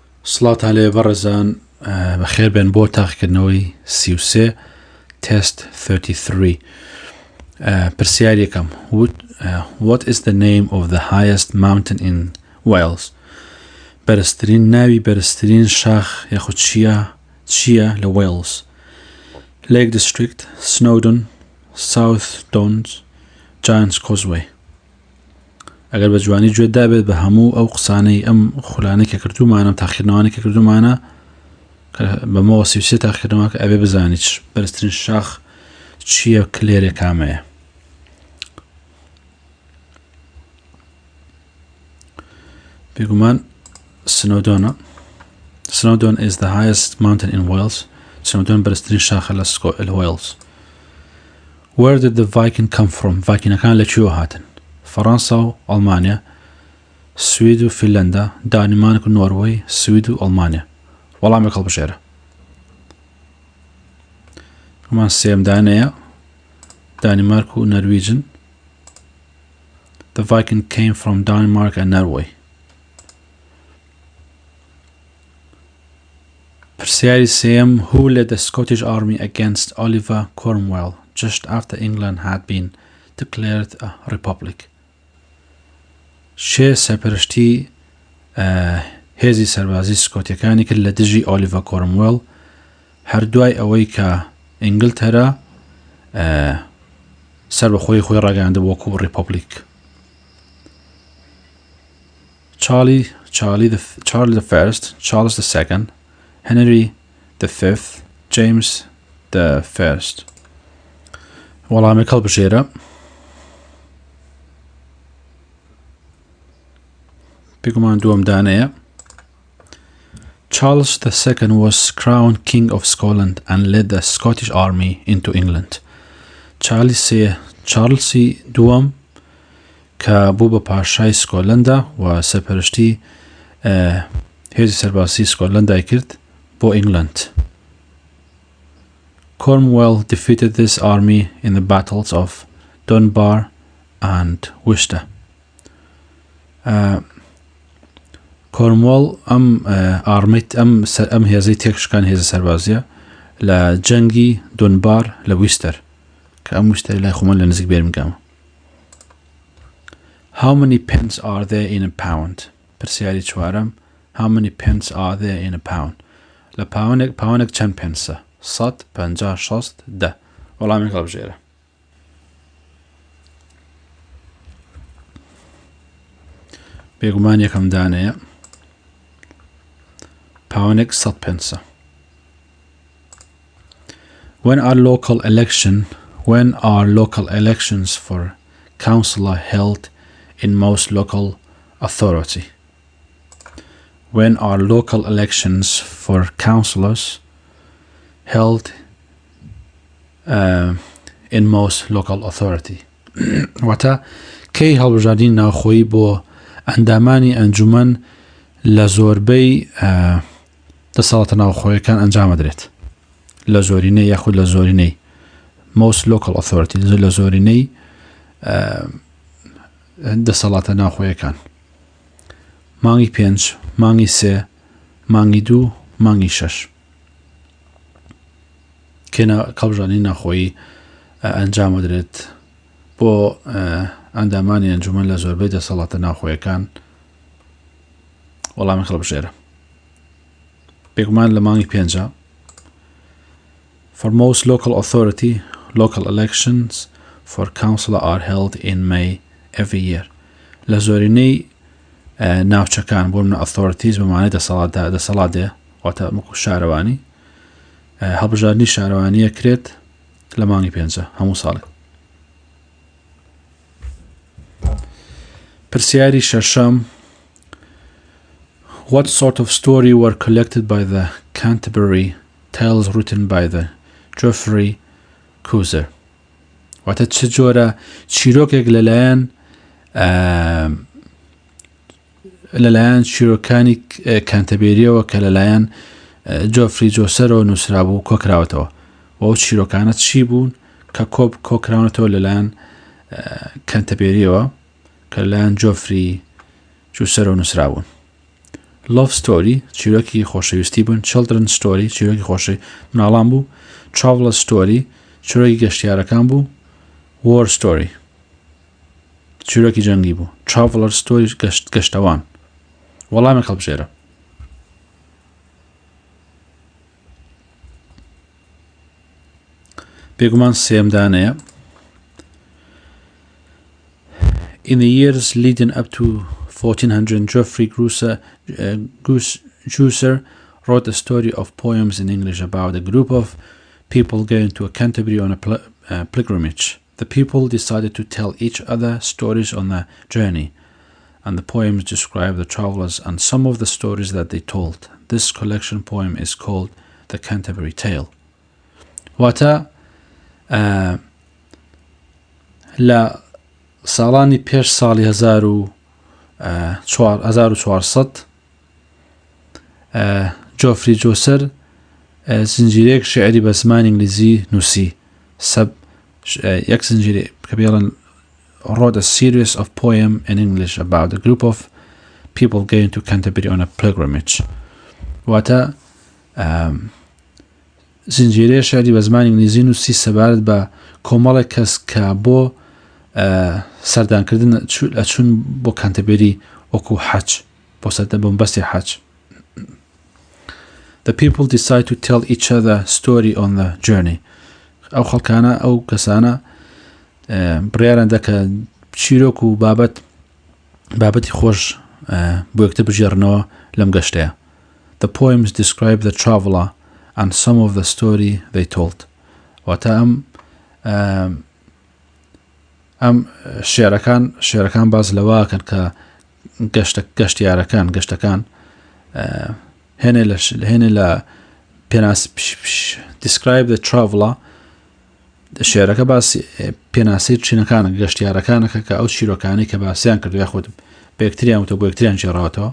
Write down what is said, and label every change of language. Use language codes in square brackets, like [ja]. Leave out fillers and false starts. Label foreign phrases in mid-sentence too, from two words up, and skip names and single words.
[ckb] سڵات هەلێ بەڕێزان بەخێر بێن بۆ تاقیکردنەوەی 33 test 33 پرسیار یەکەم [en] what is the name of the highest mountain in Wales [ckb] بەرزترین ناوی بەرزترین شاخ یاخود چییە لە Wales Lake District Snowdon South Downs Giant's Causeway ئەگەر بە جوانی گوێت دابێت بە هەموو ئەو قسانەی ئەم خولانەی کە کردومانە تاقیکردنەوەی کە کردومانە بەمەوە 33 تاقیکردنەوە کە ئەبێ بزانیت بەرزترین شاخ چییە کلێرێ کامەیە بێگومان سنۆدۆنە [en] Snowdon is the highest mountain in Wales. [ckb] Snowdon بەرزترین شاخە لە Wales. [en] Where did the Viking come from? [ckb] ڤایکینەکان لەکوێوە هاتن؟ فەڕەنسا و ئەڵمانیا، سوید و فینلەندا، دانمارک و نۆروەی، سوید و ئەڵمانیا. وەڵامێک هەڵبژێرە. ئەمان سێمدانەیە دانمارک و نەرویجن. [en] The Viking came from Denmark and Norway. [ckb] پرسیاری سێم [en] Who led the Scottish army against Oliver Cromwell just after England had been declared a republic? [ckb] شێ سەرپەرشتی هێزی سەربازی سکۆتیەکانی کرد لە دژی ئۆلیڤە کۆرموێڵ هەردوای ئەوەی کە ئینگلتەرا سەر بە خۆی ڕاگەیاندە وەکو ڕیپۆبلیک. [en] Charlie the First, Charles the Second, Henry the Fifth, James the First. [ckb] وەڵامێک هەڵبژێرە. بێگومان دووەم دانەیە. [en] Charles II was crowned King of Scotland and led the Scottish army into England. [ckb] چارلسی دووەم کە بوو بە پاشای سکۆتلەندا و سەرپەرشتی هێزی سەربازی سکۆتلەندای کرد بۆ ئینگلند. [en] Cromwell defeated this army in the battles of Dunbar and Worcester. [ckb] کۆرموەڵ ئەم هێزەی تێکشکان هێزە سەربازیە لە جەنگی دونبار لە ویستەر کە ئەم ویستەری لای خۆمان لە نزیک بێرمگامە. [en] How many pence are there in a pound? پرسیاری چوارەم How many pence are there in a pound? [ckb] لە پاوانێک چەند پێنسە؟ 100 50 60 10 وەڵامێک هەڵبژێرە. بێگومان یەکەم دانەیە پاوانێک 100 پێنسە. [en] When are local elections for councillor held in most local authority? When are local elections for councillors held in most local authority? [ckb] واتە کەی هەڵبژاردنی ناوخۆیی بۆ ئەندامانی ئەنجومەن لە زۆربەی دەسەڵاتە ناوخۆیەکان ئەنجامەدرێت لە زۆرینەی یاخود لە زۆرینەی [en] most local authority [ckb] لە زۆرینەی دەسەڵاتە ناوخۆیەکان مانگی 5 مانگی 3 مانگی 2 مانگی 6 کێنە هەڵبژاردنی ناوخۆیی ئەنجامەدرێت بۆ ئەندامانی ئەنجومەن لە زۆربەی دەسەڵاتە ناوخۆیەکان وەڵامی هەڵبژێرە. بێگومان لە مانگی 5 [en] For most local authority, local elections for councillor are held in May every year. [ckb] لە زۆرینەی ناوچەکان بۆ منە authorities بەمانای دەسەڵاتێ واتە وەکو شارەوانی هەڵبژاردنی شارەوانیە کرێت لە مانگی 5 هەموو ساڵێک. پرسیاری شەشەم [en] What sort of story were collected by the Canterbury Tales written by the Geoffrey Chaucer? [ckb] واتە چ جۆرە چیرۆکێک لەلایەن چیرۆکانی کانتەبێریەوە کە لەلایەن جۆفری جۆسەرەوە نووسرابوو کۆکراوەتەوە و ئەو چیرۆکانە چی بوون کە کۆکراونەتەوە لەلایەن کانتەبێریەوە کە لەلایەن جۆفری جۆسەرەوە نووسرابوون. [en] love story [ckb] چیرۆکی خۆشەویستی بوون [en] children story [ckb] چیرۆکی خۆشەی مناڵان بوو [en] traveler story [ckb] چیرۆکی گەشتیارەکان بوو [en] war story [ckb] چیرۆکی جەنگی بوو [en] traveler story [ckb] گەشتەوان وەڵامی هەڵبژێرە بێگومان سێمدانەیە [en] In the years leading up to 1400, Geoffrey Chaucer wrote a story of poems in English about a group of people going to Canterbury on a pilgrimage. The people decided to tell each other stories on the journey, and the poems describe the travellers and some of the stories that they told. This collection poem is called the Canterbury Tale. [ckb] واتە لە ساڵانی پێش ساڵی 1400 جۆفری جۆسەر زنجیرەیەک شعری بە زمانی ئینگلیزی نووسی یەک زنجیرە کە بێڵن [en] wrote a series of poem in English about a group of people going to Canterbury on a pilgrimage. [ckb] واتە زنجیرەیە شعری بە زمانی ئینگلیزی نووسی سەبارەت بە کۆمەڵێک کەس کە بۆ سەردانکردن ئەچوون بۆ کانتەبێری وەکو حەج بۆ بەستی حەج. [en] The people decide to tell each other story on the journey. [ckb] ئەو خەڵکانە ئەو کەسانە بڕیاران دەکە چیرۆک و بابەتی خۆش بۆ یەکتر بژێڕنەوە لەم گەشتەیە. [en] The poems describe the traveller and some of the story they told. [ckb] واتە ئەم شێعرەکان باز لەواکەن کە گەشتەکان هێنێ لە [en] describe the traveller [ckb] شێعرەکە باسی پێناسی چینەکانە گەشتیارەکانەکە کە ئەو چیرۆکانی کە باسییان کردو یاخود بە یەکتریان وتە بۆ یەکتریان جێڕاوەتەوە.